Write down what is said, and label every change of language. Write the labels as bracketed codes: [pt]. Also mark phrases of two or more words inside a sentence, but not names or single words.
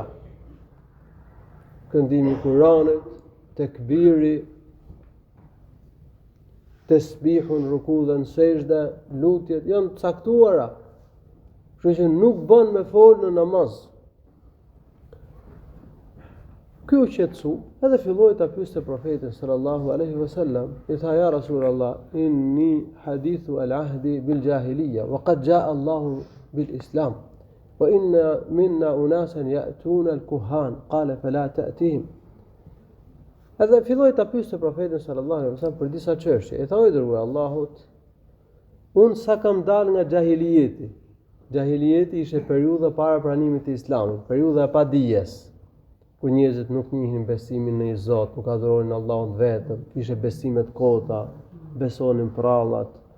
[sq] Këndimi i Kuranit, tekbiri, tesbihun, ruku dhe në sejdë, lutjet janë të caktuara. Kështu që nuk bën me fol në namaz. Ky u qetësu, edhe filloi ta pyeste profetin [ar] صلى الله عليه وسلم, [sq] i tha [ar] يا رسول الله، إني حديث عهد بجاهلية وقد جاء الله بالإسلام. وإن منا أناسا يأتون الكهان، قال فلا تأتهم. [sq] Edhe filloi ta pyeste profetin [ar] صلى الله عليه وسلم [sq] për disa çështje. I tha i dërguar Allahut, unë sa kam dalë nga xahilijeti. Xahilijeti ishte periudha para pranimit të Islamit, periudha e padijes, kur njerëzit nuk njihnin besimin në një Zot, nuk adhuronin Allahun vetëm, kishte besime të kota, besonin prallat.